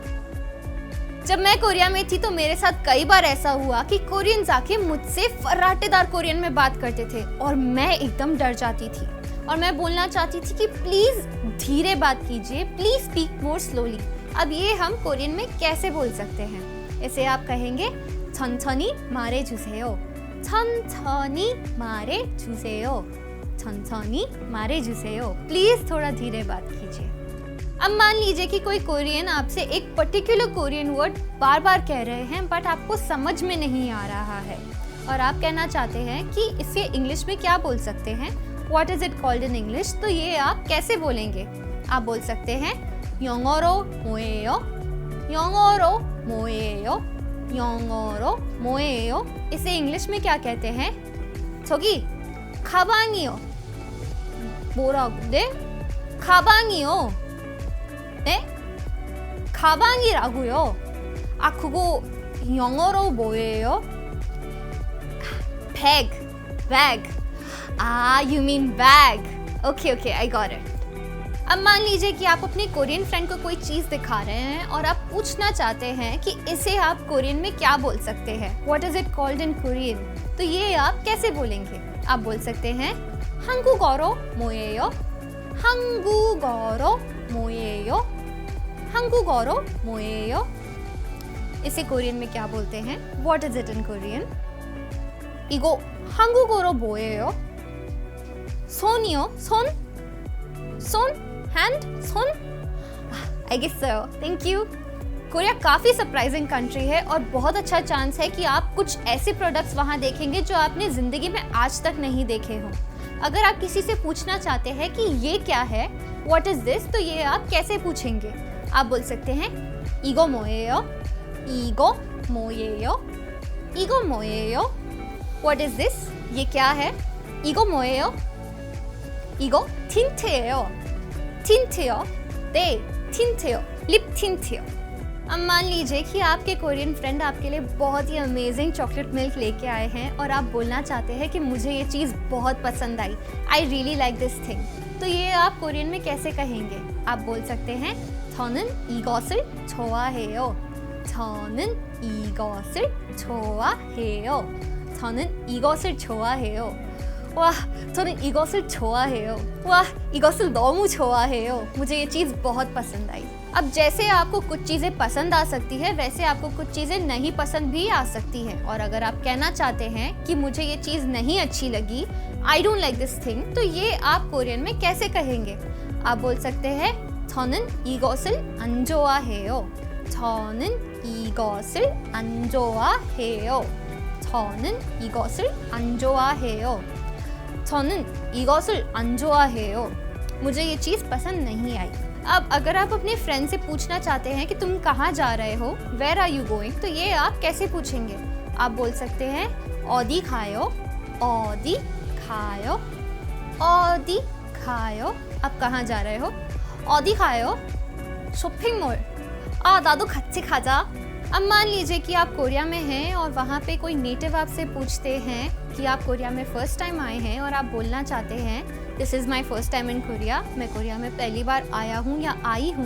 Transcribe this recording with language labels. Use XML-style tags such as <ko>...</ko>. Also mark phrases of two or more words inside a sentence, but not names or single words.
<hi>जब मैं कोरिया में थी तो मेरे साथ कई बार ऐसा हुआ कि कोरियंस आके मुझसे फर्राटेदार कोरियन में बात करते थे और मैं एकदम डर जाती थी और मैं बोलना चाहती थी कि प्लीज धीरे बात कीजिए,</hi> <en>please speak more slowly.</en> <hi>अब ये हम कोरियन में कैसे बोल सकते हैं? इसे आप कहेंगे</hi> <ko>천천히 말해주세요, 천천히 말해주세요, 천천히 말해주세요।</ko> <hi>प्लीज थोड़ा धीरे बात कीजिए। अब मान लीजिए कि कोई कोरियन आपसे एक</hi> <en>particular Korean word</en> <hi>बार बार कह रहे हैं बट आपको समझ में नहीं आ रहा है और आप कहना चाहते हैं कि इसे इंग्लिश में क्या बोल सकते हैं,</hi> <en>what is it called in English.</en> <hi>तो ये आप कैसे बोलेंगे? आप बोल सकते हैं</hi> <ko>영어로 뭐예요, 영어로 뭐예요, 영어로 뭐예요।</ko> <hi>इसे इंग्लिश में क्या कहते हैं?</hi> <ko>저기 가방이요। 뭐라고? 네? 가방이요। 네? 가방이라고요? 아, 그거 영어로 뭐예요?</ko> <en>Bag, bag. Ah, you mean bag. Okay, I got it.</en> <hi>अब मान लीजिए कि आप अपने</hi> <en>Korean friend</en> <hi>को कोई चीज़ दिखा रहे हैं और आप पूछना चाहते हैं कि इसे आप कोरियन में क्या बोल सकते हैं,</hi> <en>What is it called in Korean?</en> <hi>तो ये आप कैसे बोलेंगे? आप बोल सकते हैं</hi> <ko>한국어로 뭐예요? 한국어로 뭐예요? 한국어로 뭐예요?</ko> <hi>इसे कोरियन में क्या बोलते हैं?</hi> <en>What is it in Korean?</en> <ko>이거 한국어로 뭐예요? 손이요? 손? hand? 손?</ko> <en>I guess so. Thank you.</en> <hi>कोरिया काफ़ी</hi> <en>surprising country</en> <hi>है और बहुत अच्छा चांस है कि आप कुछ ऐसे प्रोडक्ट्स वहाँ देखेंगे जो आपने ज़िंदगी में आज तक नहीं देखे हों। अगर आप किसी से पूछना चाहते हैं कि ये क्या है,</hi> <en>What is this?</en> <hi>तो ये आप कैसे पूछेंगे? आप बोल सकते हैं</hi> <ko>이거 뭐예요? 이거 뭐예요? 이거 뭐예요?</ko> <en>What is this?</en> <hi>ये क्या है?</hi> <ko>이거 뭐예요? 이거 틴트예요. 틴트요? 네, 틴트요. लिप 틴트요।</ko> <hi>अब मान लीजिए कि आपके</hi> <en>Korean friend</en> <hi>आपके लिए बहुत ही</hi> <en>amazing chocolate milk</en> <hi>लेके आए हैं और आप बोलना चाहते हैं कि मुझे ये चीज़ बहुत पसंद आई,</hi> <en>I really like this thing.</en> <hi>तो ये आप कोरियन में कैसे कहेंगे? आप बोल सकते हैं</hi> <ko>저는 이것을 좋아해요, 저는 이것을 좋아해요, 저는 이것을 좋아해요। वाह, 저는 이것을 좋아해요। वाह, 이것을 너무 좋아해요।</ko> <hi>मुझे ये चीज़ बहुत पसंद आई। अब जैसे आपको कुछ चीज़ें पसंद आ सकती है वैसे आपको कुछ चीज़ें नहीं पसंद भी आ सकती हैं और अगर आप कहना चाहते हैं कि मुझे ये चीज़ नहीं अच्छी लगी,</hi> <en>I don't like this thing,</en> <hi>तो ये आप कोरियन में कैसे कहेंगे? आप बोल सकते हैं</hi> <ko>저는 이것을 안 좋아해요, 저는 이것을 안 좋아해요, 저는 이것을 안 좋아해요, 저는 이것을 안 좋아해요।</ko> <hi>मुझे ये चीज़ पसंद नहीं आई। अब अगर आप अपने फ्रेंड से पूछना चाहते हैं कि तुम कहाँ जा रहे हो,</hi> <en>where are you going,</en> <hi>तो ये आप कैसे पूछेंगे? आप बोल सकते हैं</hi> <ko>어디 가요, 어디 가요, 어디 가요।</ko> <hi>आप कहाँ जा रहे हो?</hi> <ko>어디 가요? 쇼핑몰। 나도 같이 가자।</ko> <hi>अब मान लीजिए कि आप कोरिया में हैं और वहाँ पे कोई नेटिव आपसे पूछते हैं कि आप कोरिया में</hi> <en>first time</en> <hi>आए हैं और आप बोलना चाहते हैं</hi> <en>this is my first time in Korea,</en> <hi>मैं कोरिया में पहली बार आया हूँ या आई हूँ।</hi>